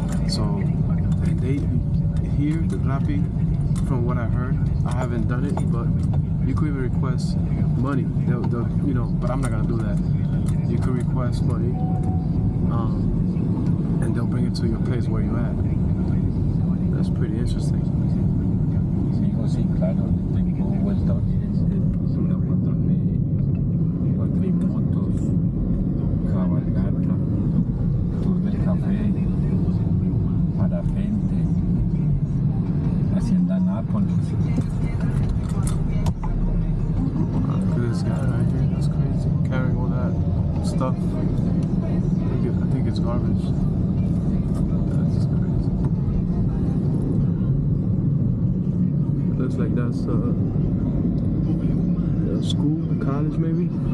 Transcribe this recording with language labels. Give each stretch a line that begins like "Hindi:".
English: So, and the Rappi, from what I heard, I haven't done it, but you could even request money. They'll but I'm not gonna do that. You could request money, and they'll bring it to your place where you're at. That's pretty interesting.
Spanish: sí, claro, tengo vuelta una montón de cuatrimotos, cabalgata, tour del café, parapente, Hacienda Nápoles.
English: Look at this guy right here, that's crazy. Carrying all that stuff. I think it's garbage. That's crazy. Looks like that's a school, a college maybe.